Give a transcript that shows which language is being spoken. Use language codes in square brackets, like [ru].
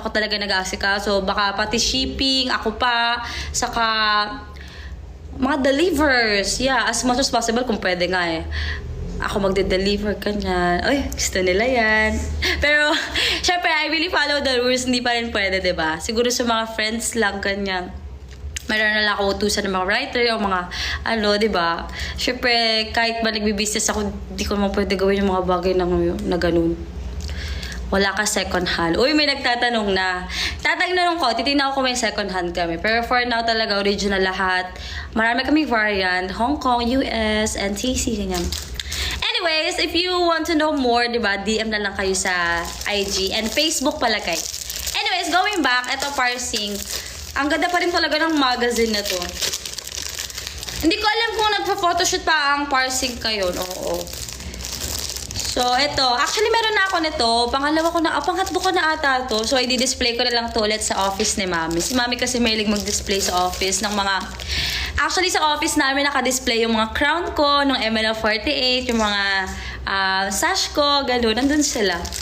[tl] Ako talaga nag-aasikaso. Baka pati shipping, ako pa. Saka mga delivers. Yeah, [en] as much as possible [tl] kung pwede nga eh. ako magde-deliver kanyan. Uy, gusto nila yan. Pero, syempre, [en] I really follow the rules. [tl] Hindi pa rin pwede, diba? Siguro sa mga friends lang, kanyan. Meron na lang ako utusan ng mga writer o mga diba? Syempre, kahit ba nagbi-business ako, hindi ko naman pwede gawin yung mga bagay na ganun. Wala ka second hand. Uy, may nagtatanong na. Tatanong ko, titignan ko may second hand kami. Pero [en] for now [tl] talaga, original lahat. Marami kaming variant. [en] Hong Kong, US, and TC, ganyan. Anyways, if you want to know more, diba, DM [tl] na lang kayo sa [en] IG and Facebook pala guys. Anyways, going back, ito parsing. [tl] Ang ganda pa rin talaga ng magazine na to. Hindi ko alam kung nagpa-photoshoot pa ang parsing kayo. Oo. So, ito. Actually, meron na ako nito. Pangatlo ko na ata to. So, i-display ko na lang to ulit sa office ni Mami. Si Mami kasi mahilig mag-display sa office ng mga... Actually, sa office namin naka-display yung mga crown ko, ng ML48, yung mga sash ko, gano'n. Nandun sila.